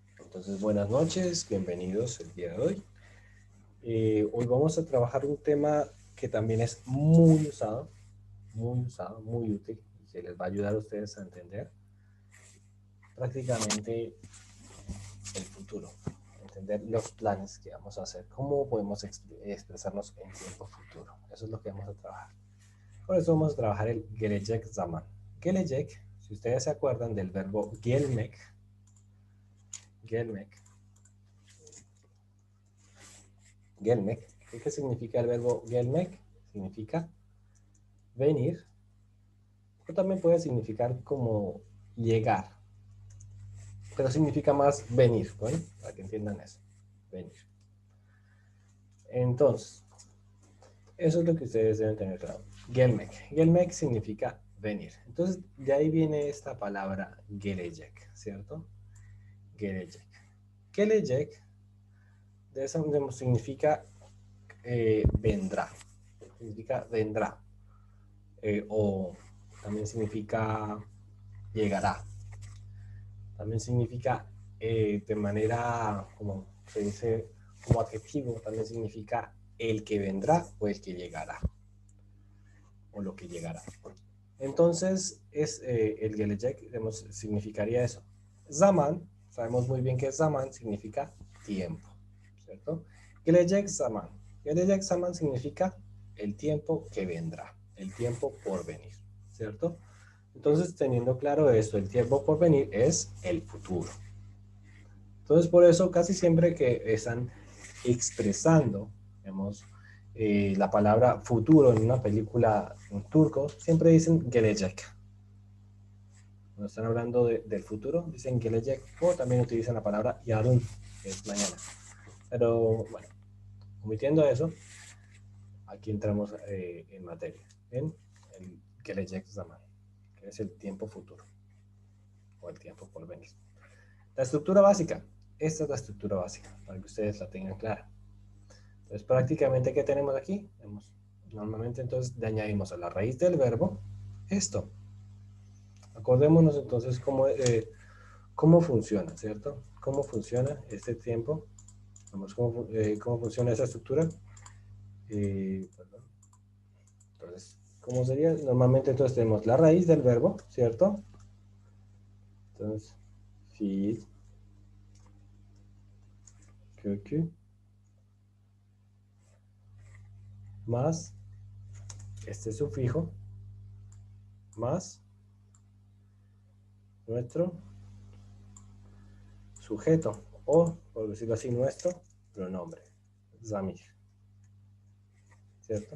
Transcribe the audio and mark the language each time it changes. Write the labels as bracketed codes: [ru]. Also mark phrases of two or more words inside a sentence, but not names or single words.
[es] Entonces, buenas noches, bienvenidos el día de hoy. Hoy vamos a trabajar un tema que también es muy usado, muy útil y que les va a ayudar a ustedes a entender prácticamente el futuro, entender los planes que vamos a hacer, cómo podemos expresarnos en tiempo futuro. Eso es lo que vamos a trabajar. Por eso vamos a trabajar el [tr] gelecek zaman. [es] Gelecek, si ustedes se acuerdan del verbo gelmek, ¿qué significa el verbo gelmek? Significa venir, pero también puede significar como llegar, pero significa más venir, ¿bueno? Para que entiendan eso, venir. Entonces, eso es lo que ustedes deben tener claro. Gelmek significa venir. Entonces, de ahí viene esta palabra gelecek, ¿cierto? Gelecek. Gelecek, de eso significa vendrá. Significa vendrá. O también significa llegará. También significa de manera, como se dice, como adjetivo, también significa el que vendrá o el que llegará. O lo que llegará. Entonces, el gelecek significaría eso. Zaman, sabemos muy bien que zaman significa tiempo, ¿cierto? [tr] Gelecek zaman. Gelecek zaman [es] significa el tiempo que vendrá, el tiempo por venir, ¿cierto? Entonces, teniendo claro esto, el tiempo por venir es el futuro. Entonces, por eso casi siempre que están expresando, digamos, la palabra futuro en una película en turco, siempre dicen gelecek. Cuando están hablando del futuro, dicen gelecek, o también utilizan la palabra yarın, que es mañana. Pero, bueno, omitiendo eso, aquí entramos en materia, en el [tr] gelecek zaman, [es] que es el tiempo futuro, o el tiempo por venir. La estructura básica. Esta es la estructura básica, para que ustedes la tengan clara. Entonces, prácticamente, ¿qué tenemos aquí? Normalmente, entonces, le añadimos a la raíz del verbo esto. Acordémonos, entonces, cómo funciona, ¿cierto? ¿Cómo funciona este tiempo? Vamos, ¿cómo funciona esa estructura? Entonces, ¿cómo sería? Normalmente, entonces, tenemos la raíz del verbo, ¿cierto? Entonces, [tr] fiil, kökü, [es] más este sufijo, más nuestro sujeto, o, por decirlo así, nuestro pronombre, zamir, ¿cierto?